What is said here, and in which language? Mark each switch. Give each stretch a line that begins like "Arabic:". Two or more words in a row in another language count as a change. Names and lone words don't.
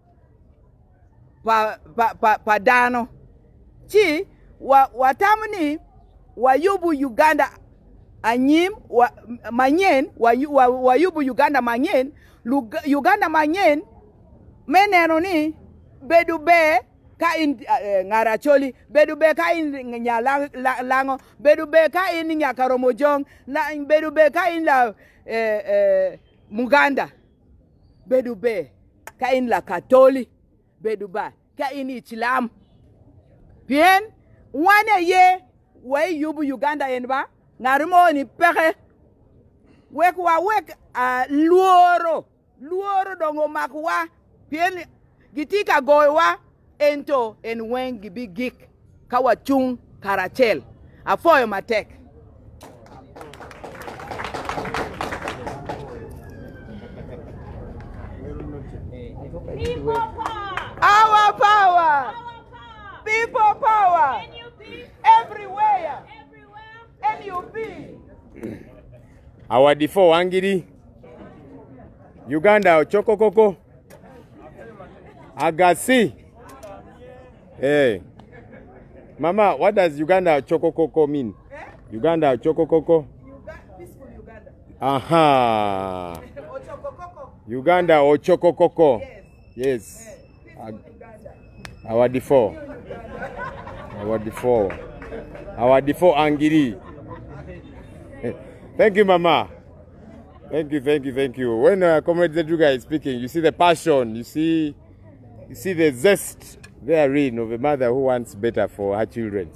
Acoli: pa dano chi watamni wayubu Uganda anyim manyen wayubu Uganda manyen Uganda manyen meneno ni bedu be ka in ngaracholi bedu be ka in lango bedu be ka in nyakaromojong bedu be ka in la Muganda bedu be ka in la Katoli bedu ba ka in Islam bien wane ye way yubu Uganda enba ngarimo ni peke wek luoro dongo makwa bien gitika goywa ento en wen gibi gik kawa chung karachel afoyo matek
English: People power. Our power. People power. NUP. Everywhere. NUP. Our default Wangiri, Uganda Ochokokoko, Agasi. Hey, Mama, what does Uganda Ochokokoko mean?
Acoli: Uganda Ochokokoko.
English: Peaceful Uganda. Aha.
Acoli: Ochokokoko. Uganda Ochokokoko.
English: Yes. Yes. Uganda. Our default. Our default. Our default Angiri. Thank you, Mama. Thank you. When Comrade Zedruga is speaking, you see the passion, you see the zest therein of a mother who wants better for her children.